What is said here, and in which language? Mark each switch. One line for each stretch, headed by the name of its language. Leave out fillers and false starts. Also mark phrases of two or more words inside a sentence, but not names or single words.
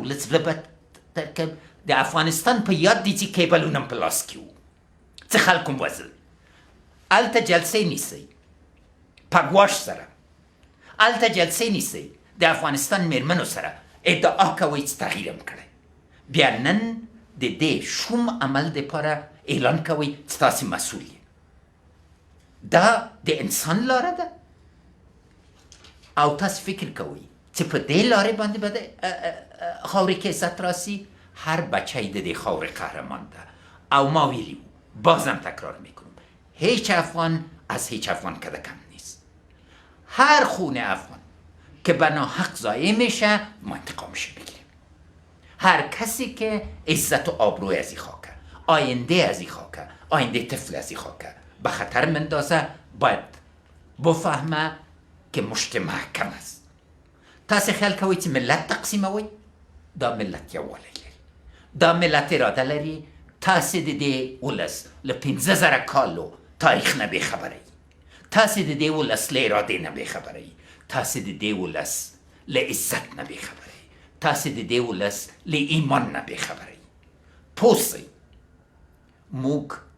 Pashto: ولس زړه بد کړ د افغانستان په یاد دي چې کیبلونه په لاس کې وو څه خلک هم وژل هلته جلسې نیسئ په ګواښ سره هلته جلسې نیسئ د افغانستان میرمنو سره ادعا کوئ چې تغییر هم کړی بیا نن د دې شوم عمل دپاره اعلان کوئ چې تاسې مسؤل یې دا د انسان لاره ده او تاسې فکر کوئ چې په دې لارې باندې به د خاورې کې عزت راسي هر بچه د دې خاورې قهرمان ده او ما ویلي وو
Persian: بازم تکرار میکنم هیچ افغان از هیچ افغان کده کم نیست هر خون افغان که به ناحق ضایع میشه ما انتقامش بگیریم هر کسی که عزت و آبروی از این خاکه آینده از این خاکه آینده طفل از این خاکه به خطر مندازه باید بفهمه که مشت محکم
Pashto: است تاسې خیال کوئ چې ملت تقسیموئ دا ملت یووالی لري دا ملت اراده لري تاسې د دې ولس له 15,000 کالو تاریخ نه بېخبره یي تاسې د دې ولس له ارادې نه بېخبره یي تاسې د دې ولس له عزت نه بېخبره یي تاسې د دې ولس له ایمان نه بېخبره یي پوه سئ موږ